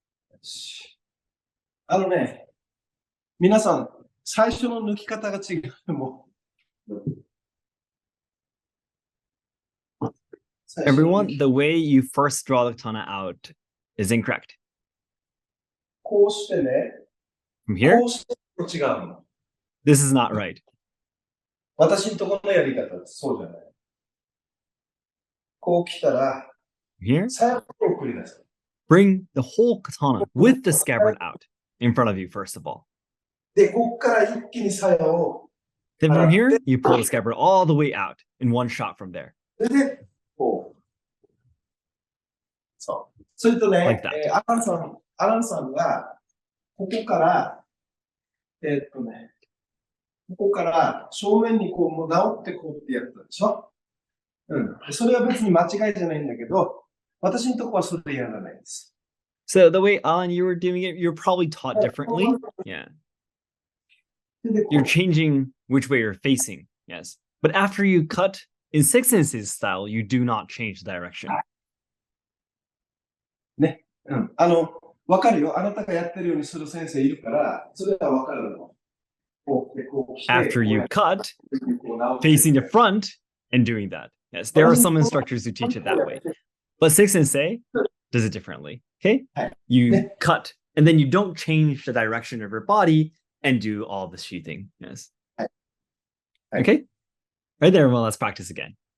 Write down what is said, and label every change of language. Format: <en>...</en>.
<ja>よし。皆さん、最初の抜き方が違う。もう。</ja> <en>Everyone, the way you first draw the katana out is incorrect.</en> <ja>こうしてね、</ja> <en>From here,</en> <ja>こうして違うの。</ja> <en>this is not right.</en> <ja>私のところのやり方はそうじゃない。こう来たら、</ja> <en>From here,</en> <ja>最後を送り出す。</ja> <en>bring the whole katana with the scabbard out in front of you, first of all.</en> <ja>で、ここから一気に鞘を、</ja> <en>Then from here, you pull the scabbard all the way out in one shot from there.</en> <ja>それで、こう。そう。それとね、</ja> <en>Like that.</en> <ja>アランさんが、ここから、ここから正面にこう、もう直ってこうってやったでしょ。うん。それは別に間違いじゃないんだけど、私のとこはそれやらないです。</ja> <en>So the way, Alan, you were doing it, you're probably taught differently. Yeah.</en> <ja>で、こ</ja> <en>You're</en> <ja>う</ja> <en>changing which way you're facing. Yes. But after you cut in Seki Sensei's style, you do not change the direction.</en> <ja>ね。うん。わかるよ。あなたがやってるようにする先生いるから、それはわかるの。こう、こうして、</ja> <en>After you cut,</en> <ja>こう直って</ja> <en>facing the front and doing that. Yes, there are some instructors who teach it that way. But Seki Sensei does it differently. Okay? You cut, and then you don't change the direction of your body and do all the sheathing. Yes. Okay? Right there. Well, let's practice again.</en>